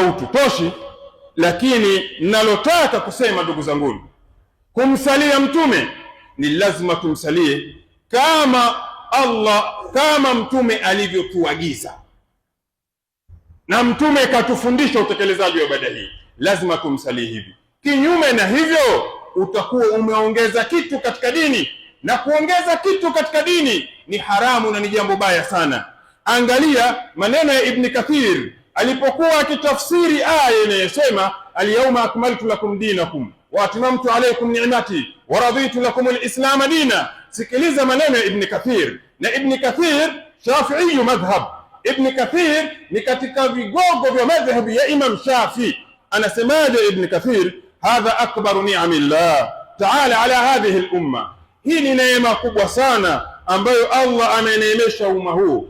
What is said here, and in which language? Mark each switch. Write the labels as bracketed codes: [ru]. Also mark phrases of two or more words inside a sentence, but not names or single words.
[sw] Muda haututoshi, Lakini ninalotaka kusema ndugu zangu, kumsalia mtume ni lazima tumsalie kama mtume alivyotuagiza, na mtume katufundisha utekelezaji wa ibada hii, lazima tumsalie hivi. Kinyume na hivyo utakuwa umeongeza kitu katika dini, na kuongeza kitu katika dini ni haramu na ni jambo baya sana. Angalia maneno ya Ibn Kathir alipokuwa akitafsiri aya inayosema [ar] اليوم أكملت لكم دينكم وأتممت عليكم نعمتي ورضيت لكم الإسلام دينا. [sw] Sikiliza maneno ya Ibn Kathir, na Ibn Kathir Shafi'i madhhab. Ibn Kathir ni katika vigogo vya madhhab ya Imam Shafi. Anasemaje Ibn Kathir? [ar] هذا أكبر نعم الله تعالى على هذه الأمة, [sw] hii ni neema kubwa sana ambayo Allah ameneemesha umma huu.